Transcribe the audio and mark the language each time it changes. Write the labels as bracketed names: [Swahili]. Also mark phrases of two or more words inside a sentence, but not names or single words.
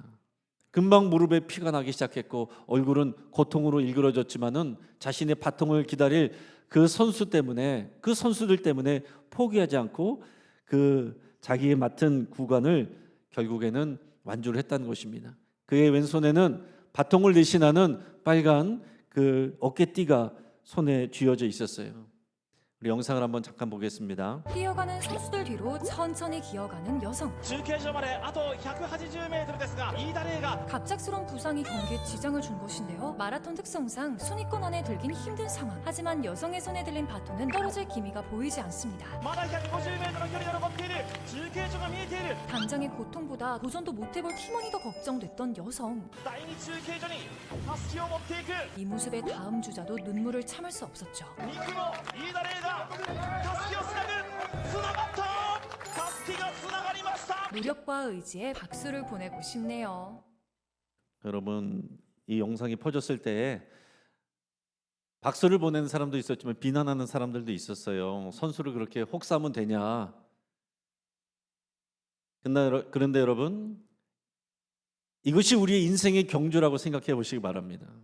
[Korean] 금방 무릎에 피가 나기 시작했고 얼굴은 고통으로 일그러졌지만은 자신의 바통을 기다릴 그 선수 때문에, 그 선수들 때문에 포기하지 않고 그 자기의 맡은 구간을 결국에는 완주를 했다는 것입니다. 그의 왼손에는 바통을 대신하는 빨간 그 어깨띠가 손에 쥐어져 있었어요. 우리 영상을 한번 잠깐 보겠습니다. 뛰어가는 선수들 뒤로 천천히 기어가는 여성. [Japanese] 中継所まであと 180m ですが飯田玲が [Korean] 갑작스런 부상이 경기에 지장을 준 것인데요. 마라톤 특성상 순위권 안에 들긴 힘든 상황. 하지만 여성의 손에 들린 바톤은 떨어질 기미가 보이지 않습니다. [Japanese] まだ 150m の距離が残っている中継所が見えている [Korean] 당장의 고통보다 도전도 못해볼 팀원이 더 걱정됐던 여성. [Japanese] 第2中継所にタスキを持っていく [Korean] 이 모습에 다음 주자도 눈물을 참을 수 없었죠. [Japanese] 2 区の飯田玲がタスキをつなぐつながったタスキがつながりました [Korean] 노력과 의지에 박수를 보내고 싶네요. 여러분, 이 영상이 퍼졌을 때에 박수를 보내는 사람도 있었지만 비난하는 사람들도 있었어요. 선수를 그렇게 혹사하면 되냐. 그런데 여러분, 이것이 우리의 인생의 경주라고 생각해 보시기 바랍니다.